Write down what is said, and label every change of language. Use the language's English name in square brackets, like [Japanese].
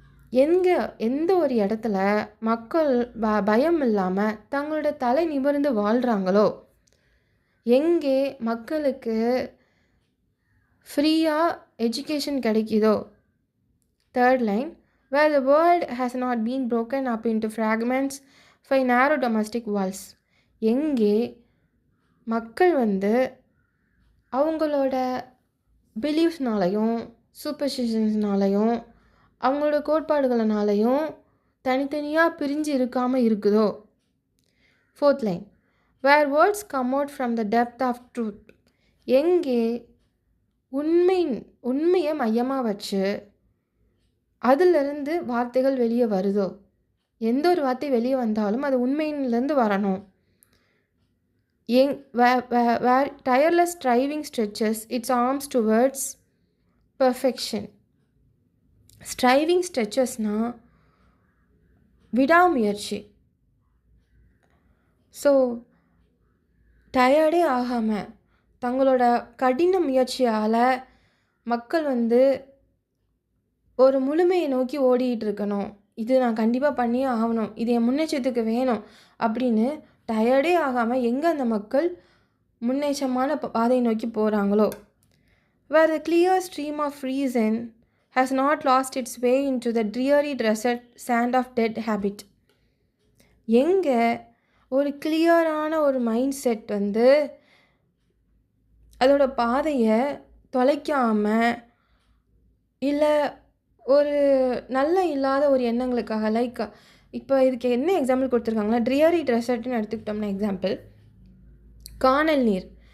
[Tamil] எந்த ஒரு இடத்துல மக்கள் பயம் இல்லாமல் தங்களோட தலை நிமிர்ந்து வாழ்கிறாங்களோ, எங்கே மக்களுக்கு ஃப்ரீயாக எஜுகேஷன் கிடைக்குதோ. Third line, [English] where the world has not been broken up into fragments by narrow domestic walls. [Tamil] எங்கே மக்கள் அவங்களோட பிலீஃப்ஸ்னாலையும் சூப்பர்ஸ்டிஷன்ஸ்னாலையும் அவங்களோட கோட்பாடுகளினாலையும் தனித்தனியாக பிரிஞ்சு இருக்காமல் இருக்குதோ. Fourth line, [English] where words come out from the depth of truth. [Tamil] எங்கே உண்மையை மையமாக வச்சு அதிலிருந்து வார்த்தைகள் வெளியே வருதோ. எந்த ஒரு வார்த்தை வெளியே வந்தாலும் அது உண்மையிலேருந்து வரணும். [English] where tireless striving stretches its arms towards perfection. [Tamil] Striving ஸ்ட்ரெச்சஸ்னால் விடாமுயற்சி. ஸோ டயர்டே ஆகாமல் தங்களோட கடின முயற்சியால் மக்கள் ஒரு முழுமையை நோக்கி ஓடிட்டு இருக்கணும். இது நான் கண்டிப்பாக பண்ணியே ஆகணும், இது என் முன்னேற்றத்துக்கு வேணும் அப்படின்னு டயர்டே ஆகாமல் எங்கே அந்த மக்கள் முன்னேற்றமான பாதையை நோக்கி போகிறாங்களோ. [English] where the clear stream of reason has not lost its way into the dreary desert sand of dead habit. [Tamil] எங்கே ஒரு கிளியரான ஒரு மைண்ட் செட் அதோட பாதையை தொலைக்காமல் இல்லை ஒரு நல்ல இல்லாத ஒரு எண்ணங்களுக்காக, லைக் இப்போ இதுக்கு என்ன எக்ஸாம்பிள் கொடுத்துருக்காங்களா, ட்ரியரி டெசர்ட்னு எடுத்துக்கிட்டோம்னா எக்ஸாம்பிள், கானல் நீர்.